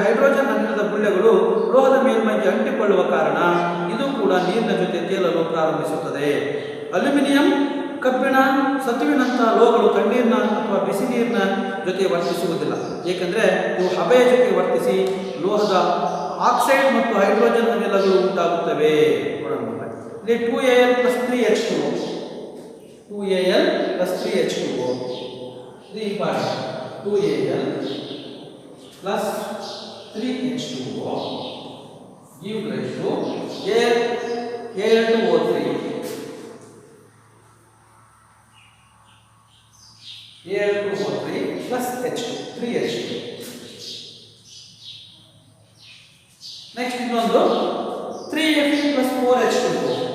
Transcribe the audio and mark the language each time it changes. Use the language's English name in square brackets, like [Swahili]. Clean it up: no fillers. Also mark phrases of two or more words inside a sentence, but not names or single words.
[Kannada] ಹೈಡ್ರೋಜನ್ ಅನಿಲದ ಗುಳ್ಳೆಗಳು ಲೋಹದ ಮೇಲ್ಮೈಗೆ ಅಂಟಿಕೊಳ್ಳುವ ಕಾರಣ ಇದು ಕೂಡ ನೀರಿನ ಜೊತೆ ತೇಲಲು ಪ್ರಾರಂಭಿಸುತ್ತದೆ. ಅಲ್ಯೂಮಿನಿಯಂ, ಕಬ್ಬಿಣ, ಸತುವಿನಂತಹ ಲೋಹಗಳು ತಣ್ಣೀರಿನ ಅಥವಾ ಬಿಸಿ ನೀರಿನ ಜೊತೆ ವರ್ತಿಸುವುದಿಲ್ಲ, ಏಕೆಂದರೆ ಇವು ಹಬೆಯ ಜೊತೆ ವರ್ತಿಸಿ ಲೋಹದ ಆಕ್ಸೈಡ್ ಮತ್ತು ಹೈಡ್ರೋಜನ್ ಅನಿಲಗಳು ಉಂಟಾಗುತ್ತವೆ. ಇಲ್ಲಿ 2Al ಪ್ಲಸ್ 3H2O 2Al ಪ್ಲಸ್ 3H2O ಇದು ಇಂಪಾರ್ಟೆಂಟ್. [English] 2Al ಪ್ಲಸ್ 3H2O gives rise to Al2O3 Al2O3 ಪ್ಲಸ್ H2 3H2. [Kannada] ನೆಕ್ಸ್ಟ್ ಇನ್ನೊಂದು 3Fe ಪ್ಲಸ್ 4H2O.